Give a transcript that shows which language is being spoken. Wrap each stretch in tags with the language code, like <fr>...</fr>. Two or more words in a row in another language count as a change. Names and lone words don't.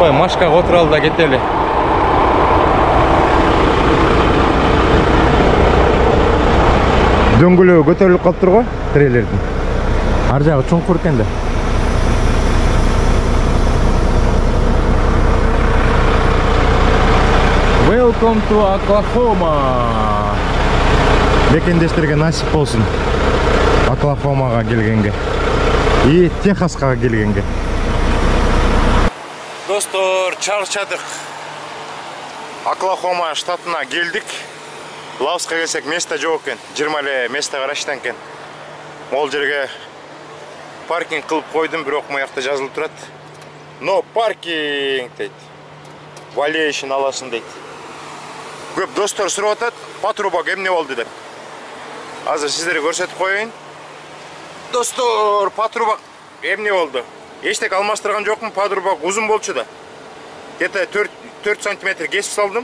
<ky>башкага отуралы да кетели. Дөңгөлөгү көтөрүлүп калыптыр го трейлердин. Ар жагы чуңкур экен да.</ky> <en>Welcome to Oklahoma.</en> <ky>Мекендештерге насип болсун. Оклахомага келгенге. И Техаска келгенге. Достор, чарчадык. Оклахома штатына келдик. Лауска келсек место жок экен. 20 эле место караштан экен. Ол жерге паркинг кылып койдум, бирок моякта жазылып турат.</ky> <en>No parking</en> <ky>дейт. Valuation аласың дейт. Көп достор сурап атат, патрубак эмне болду деп. Азыр сиздерге көрсөтүп коеюн. Достор, патрубак эмне болду? Эчтек алмаштырган жокмун, патрубак узун болчу да. Где-то 4 сантиметр кесип салдым.</ky>